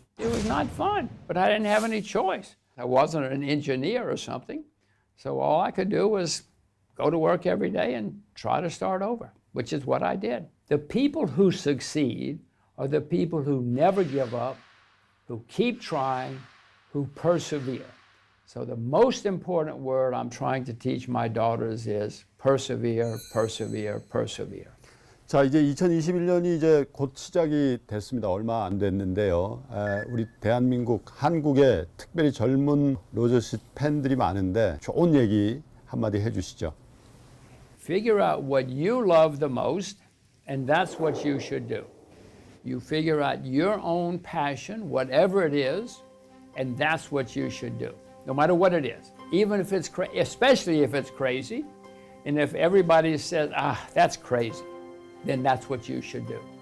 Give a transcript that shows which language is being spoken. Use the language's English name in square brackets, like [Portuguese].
[English] It was not fun, but I didn't have any choice. I wasn't an engineer or something, so all I could do was go to work every day and try to start over, which is what I did. The people who succeed are the people who never give up, who keep trying, who persevere. So the most important word I'm trying to teach my daughters is persevere, persevere, persevere. [Korean] 자, 이제 2021년이 이제 곧 시작이 됐습니다. 얼마 안 됐는데요. 우리 대한민국, 한국에 특별히 젊은 로저씨 팬들이 많은데 좋은 얘기 한마디 해주시죠. [English] Figure out what you love the most, and that's what you should do. You figure out your own passion, whatever it is, and that's what you should do, no matter what it is. Even if it's especially if it's crazy, and if everybody says, that's crazy, then that's what you should do.